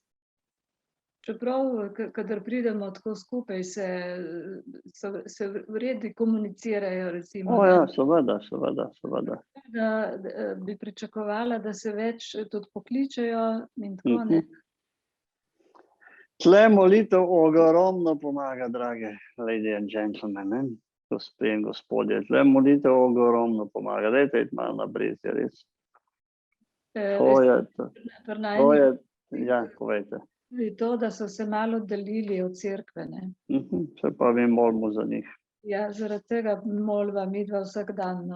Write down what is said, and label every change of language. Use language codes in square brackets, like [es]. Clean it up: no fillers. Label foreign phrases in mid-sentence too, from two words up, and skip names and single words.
[sl] Čeprav, kadar pridemo tako skupaj, se v redu komunicirajo, recimo. Ja, seveda. Da bi pričakovala, da se več tudi pokličejo in tako, ne. Tle molitev ogromno pomaga, drage [en] lady and gentlemen, [sl] ne? Gospe in gospodje, tle molitev ogromno pomaga. Dajte iti malo na brezje, res. To je, ja, povejte. Tudi to, da so se malo oddaljili od cerkve, ne. Se pa mi molimo za njih. Ja, zaradi tega moliva midva vsak dan, no.